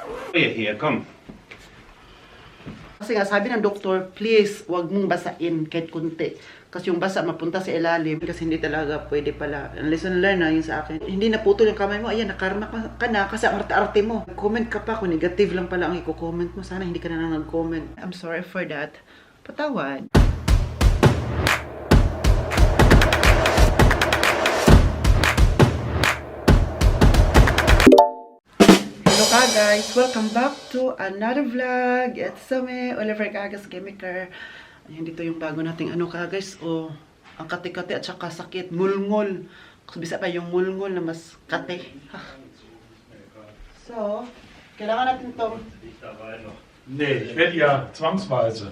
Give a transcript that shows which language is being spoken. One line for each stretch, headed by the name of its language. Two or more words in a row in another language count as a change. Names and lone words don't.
German: Hier, komm.
Filipino: Kasi nga sabi ng doktor, please, wag mong basain kahit kunti. Kasi yung basa mapunta sa ilalim. Kasi hindi talaga pwede pala. Ang
English: lesson learned
Filipino: na yun sa akin. Hindi naputol yung kamay mo. Ayan, nakarma ka na kasi ang arte-arte mo. Comment ka pa kung negative lang pala ang i-comment mo. Sana hindi ka na nag-comment.
English: I'm sorry for that. Patawad. Hello guys! Welcome back to another vlog. It's me, Oliver Kagas Chemiker.
Filipino: Ayan, dito yung bago nating ano guys. O, ang kate-kate at saka sakit. Ngul-ngul. Kasi bisa pa yung ngul-ngul na mas kate. So, kailangan natin itong...
German: Nee, ich werde ja zwangsweise.